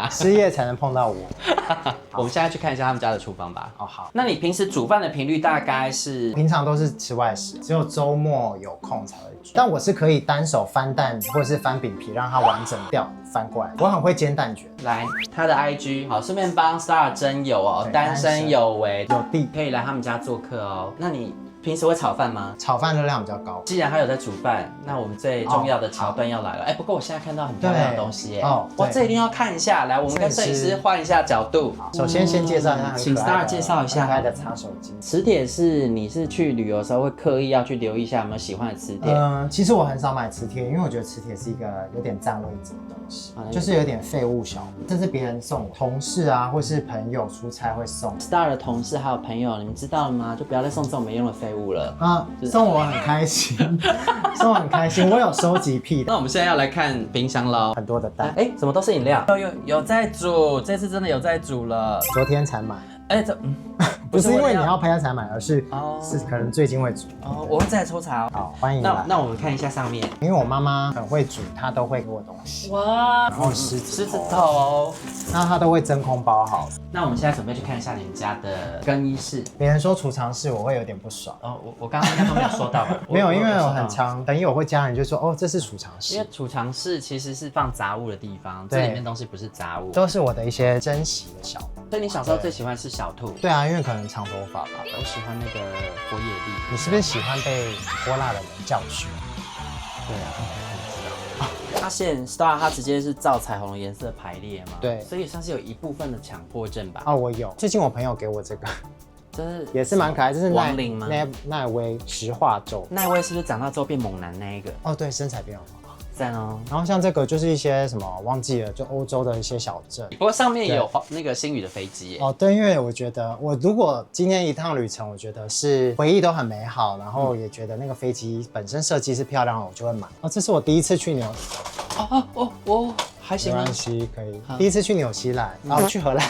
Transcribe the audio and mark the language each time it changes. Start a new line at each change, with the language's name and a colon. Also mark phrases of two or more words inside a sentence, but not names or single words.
Chinese: 失業才能碰到我。我們現在去看一下他們家的廚房吧。哦，好。那你平時煮飯的頻率大概是？平常都是吃外食，只有周末有空才會煮。但我是可以單手翻蛋或者是翻餅皮，讓它完整掉翻過來。我很會煎蛋卷。來，他的 IG 好，順便幫 Star 徵友哦，單身有為，有地可以來他們家做客哦。那你平時會炒飯嗎？炒飯熱量比較高。既然他有在煮飯，那我們最重要的橋段要來了。不過我現在看到很漂亮的東西耶。哇，這一定要看一下。來，我們跟攝影師換一下角度。首先介紹一下，請 Star 介紹一下可愛的擦手機。磁鐵是你是去旅遊的時候會刻意要去留意一下有沒有喜歡的磁鐵？其實我很少買磁鐵，因為我覺得磁鐵是一個有點佔位置的東西，就是有點廢物小物。這是別人送我，同事啊或是朋友出差會送。 Star 的同事還有朋友，你們知道了嗎？就不要再送這種沒用的廢物了啊。送我很開心，送我很開心。我有收集癖的。那我們現在要來看冰箱嘍，很多的蛋，怎麼都是飲料？有在煮，這次真的有在煮了。昨天才買。不是因為你要拍才買，而是可能最近會煮。哦，我會再來抽查哦。好，歡迎來。那我們看一下上面，因為我媽媽很會煮，她都會給我東西。哇，然後獅子頭，那她都會真空包好。那我們現在準備去看一下你們家的更衣室。別人說儲藏室，我會有點不爽。哦，我剛剛應該都沒有收到吧？沒有，因為我很常等一我會家人就說，哦，這是儲藏室。因為儲藏室其實是放雜物的地方，這裡面東西不是雜物，都是我的一些珍惜的小物。所以你小时候最喜歡是小兔？对啊，因為可能長頭髮吧。我喜歡那個火野莉。你是不是喜歡被潑辣的人教訓？對啊，我知道。發現 Star 它直接是照彩虹的顏色排列嘛？對，所以算是有一部分的強迫症吧。哦，我有。最近我朋友給我這個，就是也是蠻可愛，這是亡靈嗎？奈威石化咒。奈威是不是長大之後變猛男那一個？哦，對，身材变好。讚哦。然後像這個就是一些什麼忘記了，就歐洲的一些小鎮。不過上面也有那個星宇的飛機耶。哦，對，因为我覺得我如果今天一趟旅程，我覺得是回憶都很美好，然後也覺得那個飛機本身設計是漂亮的，我就會買。哦，這是我第一次去紐。哦，還行嗎？沒關係，可以。第一次去紐西蘭，然後去荷蘭。